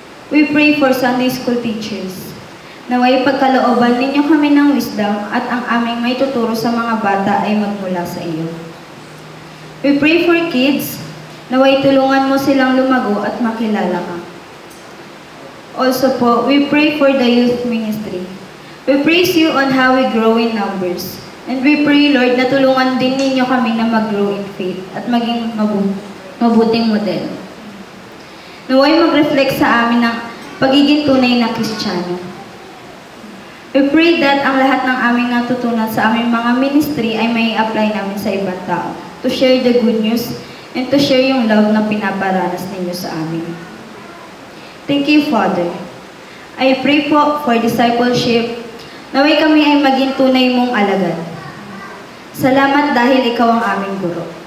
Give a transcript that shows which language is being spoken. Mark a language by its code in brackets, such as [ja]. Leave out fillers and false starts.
[en] We pray for Sunday school teachers. [tl] Naway pagkalooban ninyo kami ng wisdom at ang aming may tuturo sa mga bata ay magmula sa iyo. [en] We pray for kids. [tl] Naway tulungan mo silang lumago at makilala ka. [en] Also po, we pray for the youth ministry. We praise you on how we grow in numbers. And we pray, [tl] Lord, na tulungan din ninyo kami na mag-grow [en] in faith [tl] at maging mabuting model. Naway mag-reflect sa amin ng pagiging tunay na Kristiyano. [en] We pray that [tl] ang lahat ng aming natutunan sa aming mga ministry ay may apply namin sa ibang tao [en] to share the good news and to share [tl] yung love na pinaparanas ninyo sa amin. [en] Thank you, Father. I pray po for discipleship. [tl] Naway kami ay maging tunay mong alagad. Salamat dahil ikaw ang aming guro.